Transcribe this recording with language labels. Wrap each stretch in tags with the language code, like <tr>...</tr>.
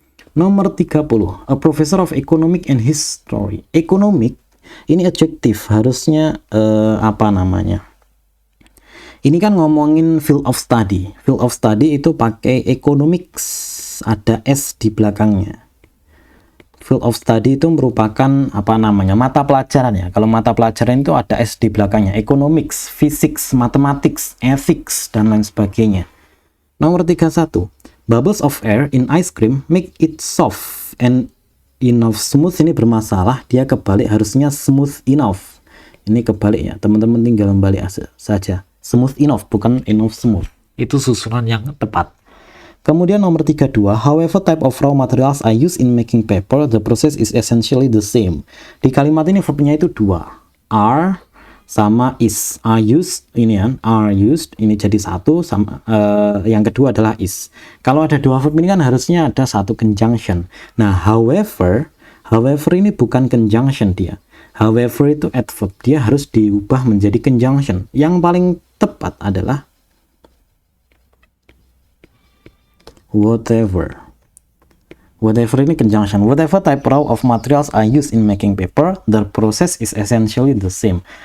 <id>Nomor 30,</id> <en>a professor of economic and history.</en> <id>Economic ini adjektif, harusnya apa namanya? Ini kan ngomongin field of study. Field of study itu pakai economics, ada s di belakangnya. Field of study itu merupakan apa namanya? Mata pelajaran ya. Kalau mata pelajaran itu ada s di belakangnya. Economics, physics, mathematics, ethics dan lain sebagainya. Nomor 31.</id> <en>Bubbles of air in ice cream make it soft and enough.</en> <id>Smooth ini bermasalah, dia kebalik, harusnya smooth enough. Ini kebalik ya, teman-teman tinggal membalik saja.</id> <en>Smooth enough,</en> <id>bukan</id> <en>enough smooth.</en> <id>Itu susunan yang tepat. Kemudian nomor 32,</id> <en>however type of raw materials are used in making paper, the process is essentially the same.</en> <id>Di kalimat ini verbnya itu 2. Are sama is. Are used ini kan, are used ini jadi satu, sama yang kedua adalah is. Kalau ada dua verb ini kan harusnya ada satu conjunction. Nah, however ini bukan conjunction dia. However itu adverb, dia harus diubah menjadi conjunction. Yang paling tepat adalah whatever. Whatever ini conjunction.</id> <en>Whatever type of materials are used in making paper, the process is essentially the same.</en>